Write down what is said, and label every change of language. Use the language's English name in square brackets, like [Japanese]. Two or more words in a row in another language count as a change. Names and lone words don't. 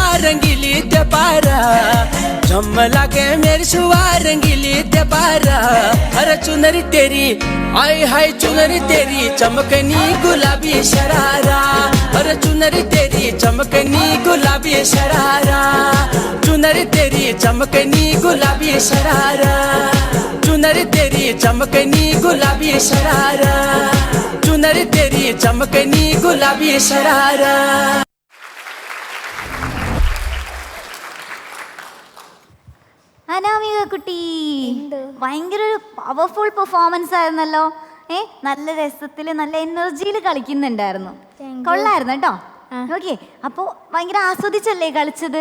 [Hindi] रंगीली दबारा झम लागे मेरी सुआ रंगीली दबारा अरे चुनरी तेरी आए हाय चुनरी तेरी चमकनी गुलाबी शरारा अरे चुनरी तेरी चमकनी गुलाबी शरारा चुनरी तेरी चमकनी गुलाबी शरारा चुनरी तेरी चमकनी गुलाबी शरारा चुनरी तेरी चमकनी गुलाबी शरारा [Malayalam] അനാമിക കുട്ടി ഭയങ്കര ഒരു [English] powerful performance [Malayalam] ആയിരുന്നല്ലോ. നല്ല രസത്തിൽ നല്ല എനർജിയിൽ കളിക്കുന്നുണ്ടായിരുന്നു. കൊള്ളായിരുന്നു കേട്ടോ. ഓക്കെ, അപ്പോൾ ഭയങ്കര ആസ്വദിച്ചല്ലേ കളിച്ചത്?